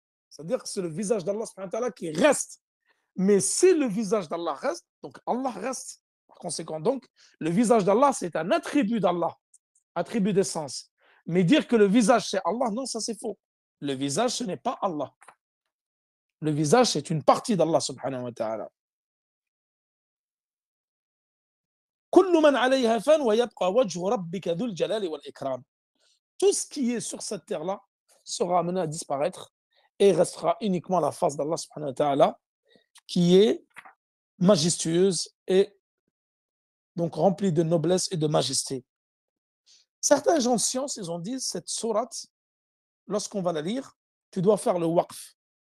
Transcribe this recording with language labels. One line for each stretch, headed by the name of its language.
French: C'est-à-dire que c'est le visage d'Allah subhanahu wa ta'ala qui reste. Mais si le visage d'Allah reste, donc Allah reste. Par conséquent, donc, le visage d'Allah, c'est un attribut d'Allah, attribut d'essence. Mais dire que le visage, c'est Allah, non, ça c'est faux. Le visage, ce n'est pas Allah. Le visage, c'est une partie d'Allah subhanahu wa ta'ala.
Arabic: كل من عليها فان ويبقى وجه ربك ذو الجلال والإكرام.
French: Tout ce qui est sur cette terre-là sera amené à disparaître et restera uniquement la face d'Allah subhanahu wa ta'ala qui est majestueuse et donc remplie de noblesse et de majesté. Certains gens de science, ils ont dit, cette sourate, lorsqu'on va la lire, tu dois faire le waqf.